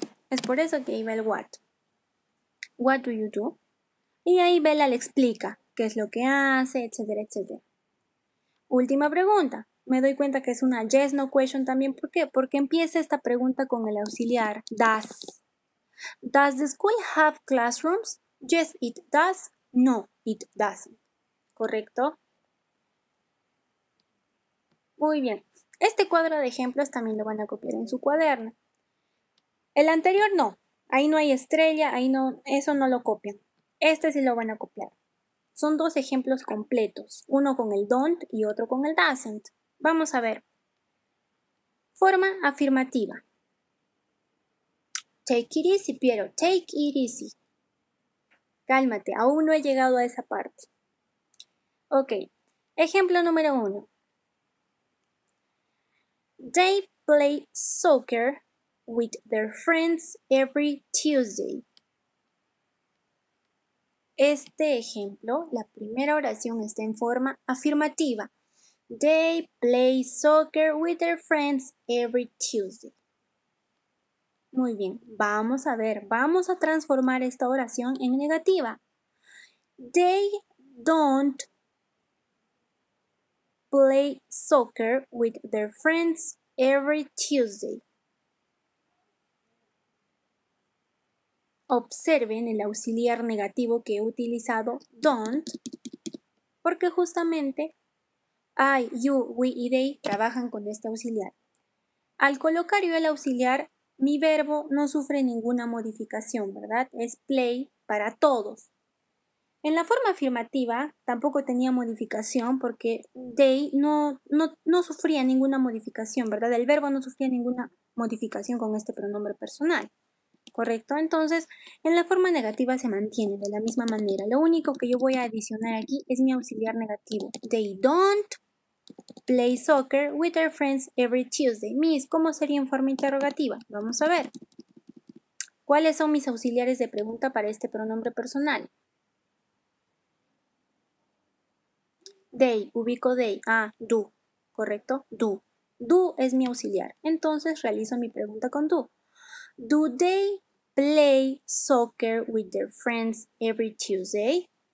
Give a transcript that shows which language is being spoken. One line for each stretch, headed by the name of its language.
Spanish: Es por eso que ahí va el what.
English: What do you do?
Spanish: Y ahí Bella le explica qué es lo que hace, etcétera, etcétera. Última pregunta. Me doy cuenta que es una
English: yes, no question
Spanish: también. ¿Por qué? Porque empieza esta pregunta con el auxiliar does.
English: Does the school have classrooms? Yes, it does. No, it doesn't.
Spanish: ¿Correcto? Muy bien. Este cuadro de ejemplos también lo van a copiar en su cuaderno. El anterior no. Ahí no hay estrella, ahí no, eso no lo copian. Este sí lo van a copiar. Son dos ejemplos completos, uno con el don't y otro con el doesn't. Vamos a ver. Forma afirmativa.
English: Take it easy, Piero. Take it easy.
Spanish: Cálmate, aún no he llegado a esa parte. Ok. Ejemplo número 1.
English: They play soccer with their friends every Tuesday.
Spanish: Este ejemplo, la primera oración está en forma afirmativa.
English: They play soccer with their friends every Tuesday.
Spanish: Muy bien, vamos a ver, vamos a transformar esta oración en negativa.
English: They don't play soccer with their friends every Tuesday.
Spanish: Observen el auxiliar negativo que he utilizado, don't, porque justamente I, you, we y they trabajan con este auxiliar. Al colocar yo el auxiliar, mi verbo no sufre ninguna modificación, ¿verdad? Es play para todos. En la forma afirmativa tampoco tenía modificación porque they no sufría ninguna modificación, ¿verdad? El verbo no sufría ninguna modificación con este pronombre personal. ¿Correcto? Entonces, en la forma negativa se mantiene de la misma manera. Lo único que yo voy a adicionar aquí es mi auxiliar negativo.
English: They don't play soccer with their friends every Tuesday.
Spanish: Miss, ¿cómo sería en forma interrogativa? Vamos a ver. ¿Cuáles son mis auxiliares de pregunta para este pronombre personal? They, ubico they. Ah, do. ¿Correcto? Do. Do es mi auxiliar. Entonces realizo mi pregunta con do.
English: Do they play soccer with their friends every Tuesday?